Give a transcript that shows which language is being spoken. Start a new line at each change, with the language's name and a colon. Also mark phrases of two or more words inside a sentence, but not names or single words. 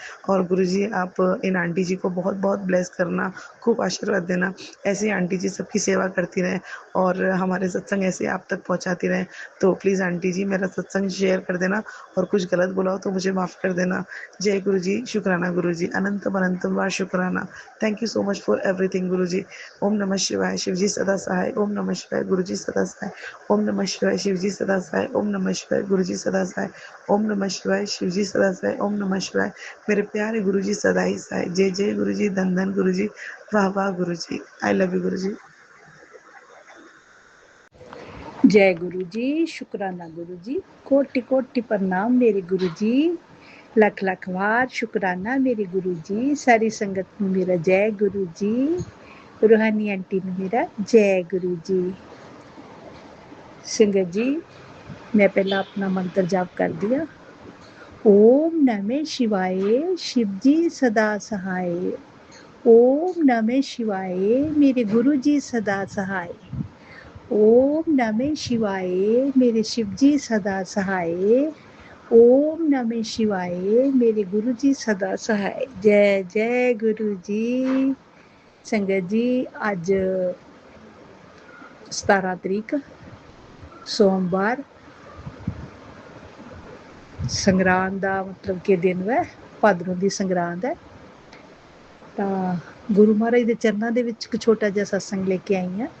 Hindi: और गुरुजी आप इन आंटी जी को बहुत बहुत ब्लेस करना, खूब आशीर्वाद देना, ऐसे ही आंटी जी सबकी सेवा करती रहें, और हमारे सत्संग ऐसे आप तक पहुंचाती रहें। तो प्लीज़ आंटी जी मेरा सत्संग शेयर कर देना, और कुछ गलत बोला हो तो मुझे माफ़ कर देना। जय गुरु जी, शुक्राना गुरु जी, अनंतम अनंतम बार शुक्राना।
English: Thank you so much for everything गुरु जी।
Sanskrit: ओम नमः शिवाय,
Hindi: शिव जी सदा सहाय।
Sanskrit: ओम नमः शिवाय,
Hindi: गुरु जी सदा सहाय।
Sanskrit: ओम नमः शिवाय,
Hindi: शिव जी सदा सहाय।
Sanskrit: ओम नमः शिवाय,
Hindi: गुरु जी सदा सहाय।
Sanskrit: ओम नमः शिवाय,
Hindi: शिव जी सदा सहाय।
Sanskrit: ओम नमः शिवाय,
Hindi: मेरे प्यारे गुरु जी सदा ही सहाय। जय जय गुरु जी, धन धन गुरु जी, वाह वाह गुरु जी,
English: I love you गुरु जी।
Hindi: जय गुरु जी, शुक्राना गुरु जी, कोटि कोटि प्रणाम मेरे गुरु जी, लख लख वार शुक्राना मेरे गुरु जी, सारी संगत में मेरा जय गुरु जी, रूहानी आंटी ने मेरा जय गुरु जी। संगत जी मैं पहला अपना मंत्र जाप कर दिया।
Sanskrit: ओम नमः शिवाय,
Hindi: शिव जी सदा सहाय।
Sanskrit: ओम नमः शिवाय,
Hindi: मेरे गुरु जी सदा सहाय।
Sanskrit: ओम नमः शिवाय,
Hindi: मेरे शिव जी सदा सहाय।
Sanskrit: ओम नमः शिवाय,
Hindi: मेरे गुरु जी सदा सहाय। जय जय गुरु जी।
Punjabi: ਸੰਗਤ ਜੀ ਅੱਜ 17 ਤਰੀਕ ਸੋਮਵਾਰ ਸੰਗਰਾਂਦ ਦਾ ਮਤਲਬ ਕਿ ਦਿਨ ਵੈ, ਭਾਦਰੋਂ ਦੀ ਸੰਗਰਾਂਦ ਹੈ। ਤਾਂ ਗੁਰੂ ਮਹਾਰਾਜ ਦੇ ਚਰਨਾਂ ਦੇ ਵਿੱਚ ਇੱਕ ਛੋਟਾ ਜਿਹਾ ਸਤਸੰਗ ਲੈ ਕੇ ਆਈ ਹਾਂ।